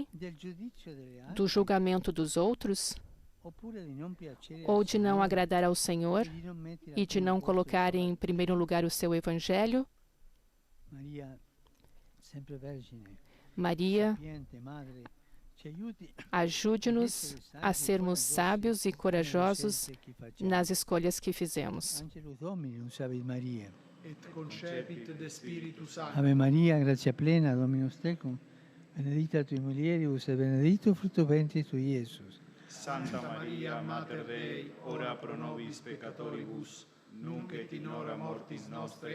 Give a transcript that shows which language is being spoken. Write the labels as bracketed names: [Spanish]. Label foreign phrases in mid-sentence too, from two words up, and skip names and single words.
[Portuguese] Do julgamento dos outros? Ou de não agradar ao Senhor e de não colocar em primeiro lugar o seu Evangelho? Maria, ajude-nos a sermos sábios e corajosos nas escolhas que fizemos. [Latin] Ave Maria, gratia plena, Dominus tecum, benedicta tui mulieribus et benedictus fructus ventris tui, Iesus. Santa Maria, Mater Dei, ora pro nobis peccatoribus, nunc et in hora mortis nostre.